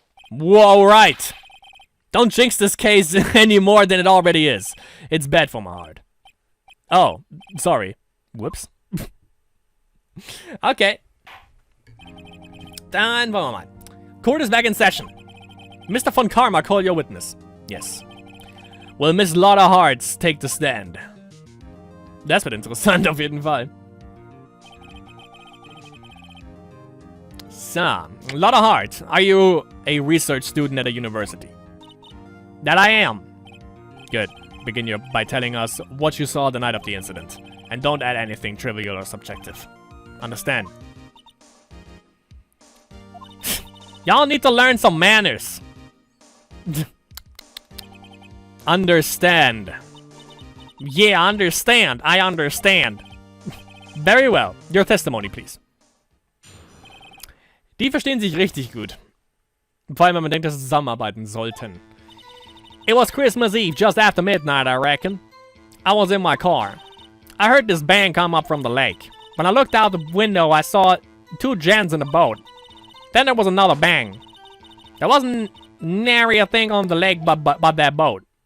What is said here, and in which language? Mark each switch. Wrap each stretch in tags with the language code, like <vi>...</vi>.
<en>Whoa, right. Don't jinx this case any more than it already is. It's bad for my heart. Oh, sorry. Whoops. Okay.</en> <de>Dann wollen wir mal.</de> <en>Court is back in session. Mr. Von Karma, call your witness. Yes. Will Miss Lotta Hearts take the stand?</en> <de>Das wird interessant auf jeden Fall.</de> <en>So, Lotta Hart, are you a research student at a university? That I am. Good. Begin by telling us what you saw the night of the incident. And don't add anything trivial or subjective. Understand? Y'all need to learn some manners. Understand. Yeah, understand. I understand. Very well. Your testimony, please.</en> <de>Die verstehen sich richtig gut. Vor allem, wenn man denkt, dass sie zusammenarbeiten sollten.</de> <en>It was Christmas Eve, just after midnight, I reckon. I was in my car. I heard this bang come up from the lake. When I looked out the window, I saw two gents in the boat. Then there was another bang. There wasn't nary a thing on the lake but that boat.</en>